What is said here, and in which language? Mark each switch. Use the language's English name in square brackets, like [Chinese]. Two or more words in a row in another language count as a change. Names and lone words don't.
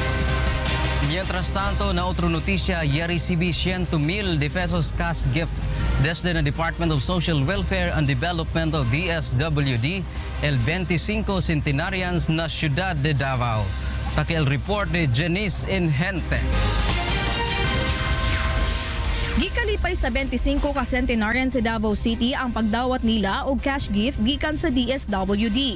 [Chavacano] Mientras tanto, na otra noticia, ya recibí 100,000 de pesos [English] cash gift [Chavacano] Desde na Department of Social Welfare and Development of DSWD, el 25 Centenarians na Ciudad de Davao. Taki el report ni Janice Inhente. [Cebuano] Gikalipay sa 25 ka centenarian sa Davao City ang pagdawat nila og [English] cash gift [Cebuano] gikan sa DSWD.